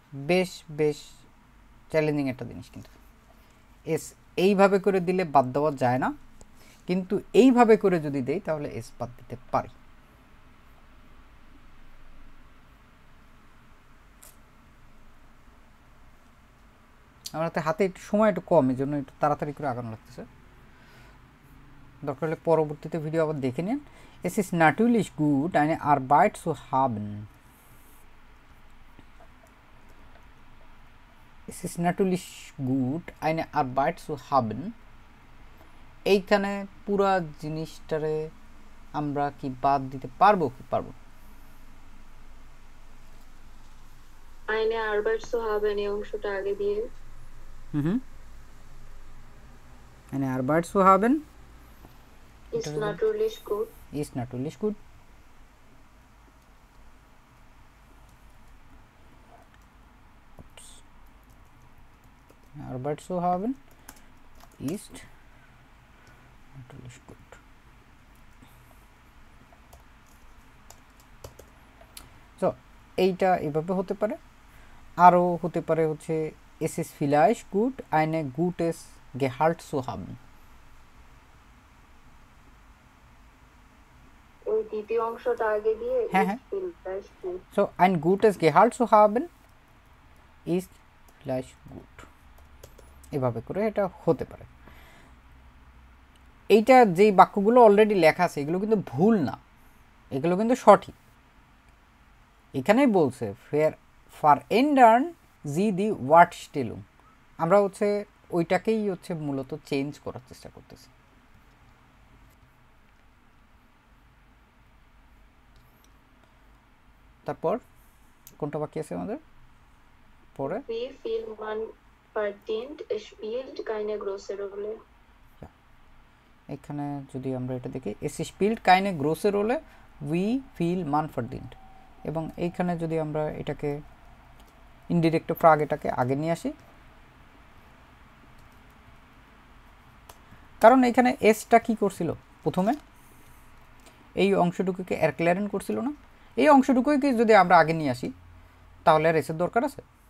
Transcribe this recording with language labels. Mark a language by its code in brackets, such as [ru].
[bn] বেশ বেশ চ্যালেঞ্জিং একটা জিনিস, কিন্তু এস এইভাবে করে দিলে বাদ দেওয়া যায় না, কিন্তু এইভাবে করে যদি দেই তাহলে এস বাদ দিতে পারি। আমার হাতে একটু সময় একটু কম, এই জন্য একটু তাড়াতাড়ি করে আগানো লাগতেছে। দরকার হলে পরবর্তীতে ভিডিও আবার দেখে নিন। [de] Es ist natürlich gut, eine Arbeit zu haben. Es ist natürlich gut, eine Arbeit zu haben. [bn] এইখানে পুরা জিনিসটারে আমরা কি বাদ দিতে পারবো কি পারবো? [de] eine Arbeit zu haben [bn] এই অংশটা আগে দিয়ে [de] eine Arbeit zu haben ist natürlich gut. Ist natürlich gut. Arbeit zu haben ist natürlich gut. So, [bn] এইটা এভাবে হতে পারে, আরও হতে পারে হচ্ছে [de] es ist vielleicht gut, eine gutes Gehalt zu haben. [bn] ওই দ্বিতীয় অংশটা আগে দিয়ে হ্যাঁ, হ্যাঁ। [de] ist vielleicht gut. So, ein gutes Gehalt zu haben ist vielleicht gut. [bn] এভাবে করে এটা হতে পারে। এইটা যেই বাক্যগুলো অলরেডি লেখা আছে এগুলো কিন্তু ভুল না, এগুলো কিন্তু সঠিক। এখানেই বলছে [de] verändern Sie die Wortstellung, [bn] আমরা হচ্ছে ওইটাকেই হচ্ছে মূলত চেঞ্জ করার চেষ্টা করতেছি। তারপর কোনটা বাকি আছে আমাদের পরে? [de] Wie viel man verdient, spielt keine große Rolle. [bn] এখানে যদি আমরা এটা দেখি [de] es spielt keine große Rolle, wie viel man verdient, [bn] এবং এইখানে যদি আমরা এটাকে ইনডিরেক্ট ফ্রাগ এটাকে আগে নিয়ে আসি, কারণ এইখানে এসটা কি করছিল প্রথমে এই অংশটুকুকে এরক্লারেন করছিল না, এই অংশটুকুকে যদি আমরা আগে নিয়ে আসি তাহলে আর এসের দরকার আছে?